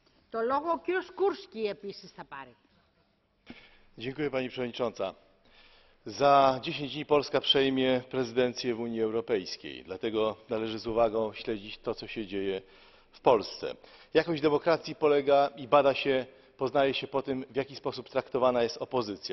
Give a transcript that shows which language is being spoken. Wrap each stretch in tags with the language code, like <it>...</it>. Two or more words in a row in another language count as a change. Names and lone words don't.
<el>Το λόγο ο κύριος Κούρσκι επίσης θα πάρει.</el> <pl>Dziękuję Pani Przewodnicząca. Za 10 dni Polska przejmie prezydencję w Unii Europejskiej, dlatego należy z uwagą śledzić to, co się dzieje w Polsce. Jakość demokracji polega i bada się, poznaje się po tym, w jaki sposób traktowana jest opozycja.</pl>